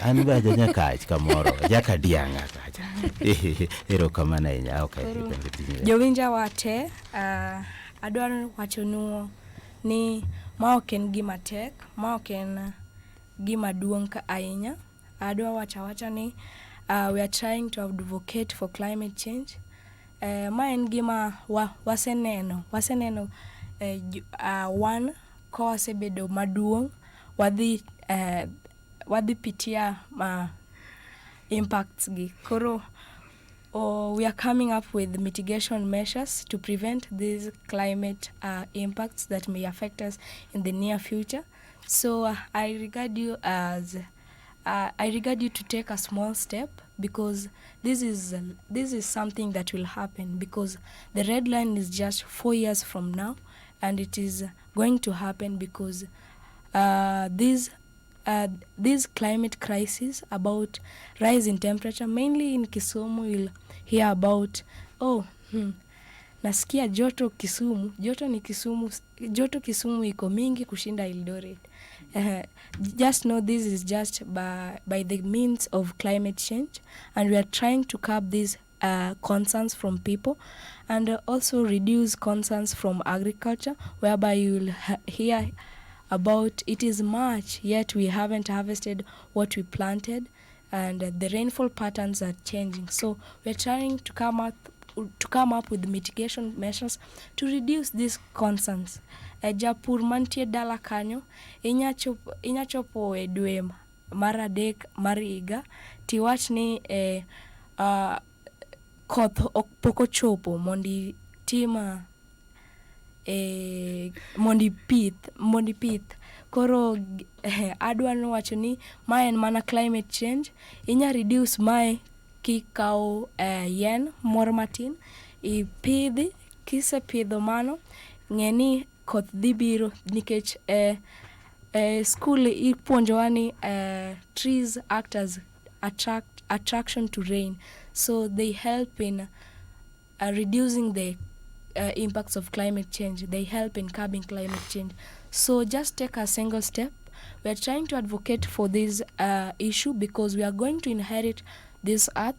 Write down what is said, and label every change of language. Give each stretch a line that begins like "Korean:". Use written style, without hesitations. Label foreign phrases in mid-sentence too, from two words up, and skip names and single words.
Luo (Kenya and Tanzania): An ba janyakach kamoro. Jakadianga kacha. Erokamano ahinya. Okay. Jowinjo wate adwaro wachonu ni ma ok en gima tek, ma ok en gima duong' ahinya. Adwa wacha ni
English: we are trying to advocate for climate change.
Luo (Kenya and Tanzania): Ma en gima waseneno wan kosebedo maduong' wadhi pitia impacts gi.
English: Koro we are coming up with mitigation measures to prevent these climate impacts that may affect us in the near future. So I regard you to take a small step, because this is something that will happen, because the red line is just 4 years from now, and it is going to happen because these climate crises about rise in temperature, mainly in Kisumu, you'll hear about
Swahili: nasikia joto Kisumu, joto Kisumu iko mingi kushinda Eldoret.
English: Just know this is just by the means of climate change, and we are trying to curb these concerns from people, and also reduce concerns from agriculture, whereby you will hear about it is March, yet we haven't harvested what we planted, and the rainfall patterns are changing. So we're trying to come up with mitigation measures to reduce these concerns.
Luo (Kenya and Tanzania): Japur mantie dala kanyo inya chopo e dwe mar adek mar higa tiwach ni koth pok ochopo mondi tima mondi pith. Koro adwa no wacho ni ma en mana
English: climate change.
Luo (Kenya and Tanzania): Inya reduce mae kikao yen moro matin ipidhi, kisepidho mano ng'eni koth dhi biro, nikech school ipuonjowa ni
English: trees act as attraction to rain, so they help in reducing the impacts of climate change. They help in curbing climate change. So just take a single step. We are trying to advocate for this issue, because we are going to inherit this earth.